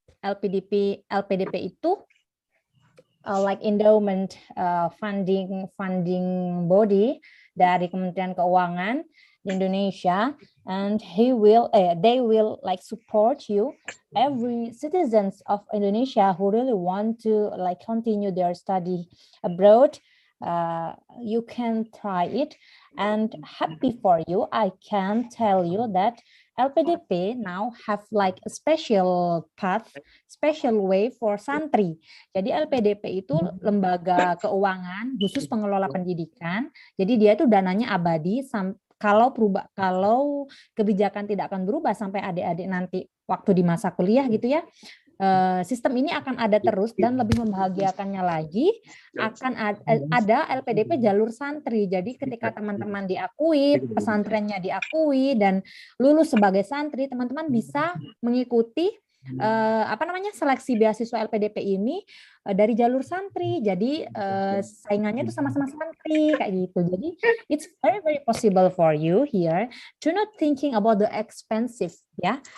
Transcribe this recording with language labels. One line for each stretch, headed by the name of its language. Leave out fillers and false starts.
English: LPDP itu like endowment funding body dari Kementerian Keuangan di Indonesia, and they will like support you, every citizens of Indonesia who really want to like continue their study abroad. You can try it, and happy for you, I can tell you that LPDP now have like a special path, special way for santri.
Indonesian: Jadi LPDP itu lembaga keuangan khusus pengelola pendidikan. Jadi dia itu dananya abadi, kalau kebijakan tidak akan berubah sampai adik-adik nanti waktu di masa kuliah gitu ya. Sistem ini akan ada terus, dan lebih membahagiakannya lagi akan ada LPDP jalur santri. Jadi ketika teman-teman diakui, pesantrennya diakui dan lulus sebagai santri, teman-teman bisa mengikuti seleksi beasiswa LPDP ini dari jalur santri. Jadi saingannya itu sama-sama santri kayak gitu.
English: Jadi it's very possible for you here to not thinking about the expensive ya.